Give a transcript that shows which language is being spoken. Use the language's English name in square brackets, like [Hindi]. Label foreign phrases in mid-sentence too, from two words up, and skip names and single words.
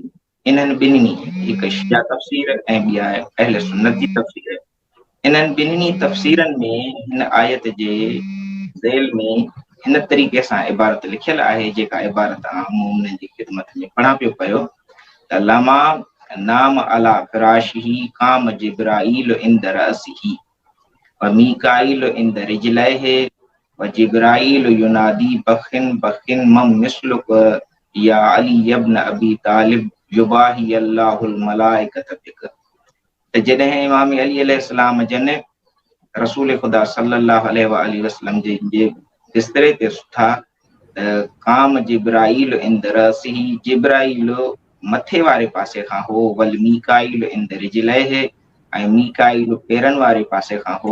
[Sindhi] इन्हनि ॿिन्हिनि, हिकु शिया तफ़सीर ऐं ॿी आहे अहले सुन्नत जी तफ़सीर। इन्हनि ॿिन्हिनि तफ़सीरनि में हिन आयत जे ज़ेल में हिन तरीक़े सां इबारत लिखियल आहे, जेका इबारत उन्हनि जी ख़िदमत में पढ़ां पियो पियो त [Arabic] لما نام على فراشه قام جبرائيل عند رأسه و ميكائيل عند رجليه و جبرائيل ينادي بخ بخ من مثلك يا علي ابن أبي طالب يباهي الله الملائكة بك. [Sindhi] त जॾहिं इमाम अली अलैहिस्सलाम जन रसूल ख़ुदा [Arabic] صلى الله عليه وسلم [Sindhi] जे बिस्तरे ते सुथा त [Arabic] قام جبرائيل عند رأسه, [Sindhi] जिब्राईल मथे वारे पासे खां हो, [Arabic] والميكائيل عند رجليه [Sindhi] ऐं मीकाईल पेरनि वारे पासे खां हो।